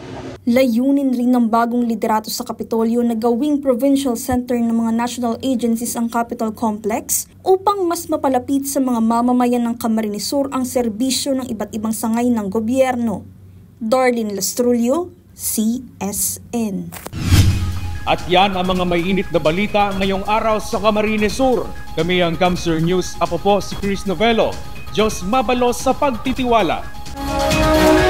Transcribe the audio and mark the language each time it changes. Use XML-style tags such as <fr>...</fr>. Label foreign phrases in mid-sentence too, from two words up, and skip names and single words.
<tl>Layunin rin ng bagong liderato sa Kapitolyo na gawing</tl> <en>provincial center</en> <tl>ng mga</tl> <en>national agencies</en> <tl>ang Capitol Complex upang mas mapalapit sa mga mamamayan ng Camarines Sur ang serbisyo ng iba't ibang sangay ng gobyerno. Darlene Lastrulio, CSN. At yan ang mga mainit na balita ngayong araw sa Camarines Sur. Kami ang Kamsur News. Ako po si Chris Novelo.</tl> <bik>Diyos mabalos sa pagtitiwala.</bik>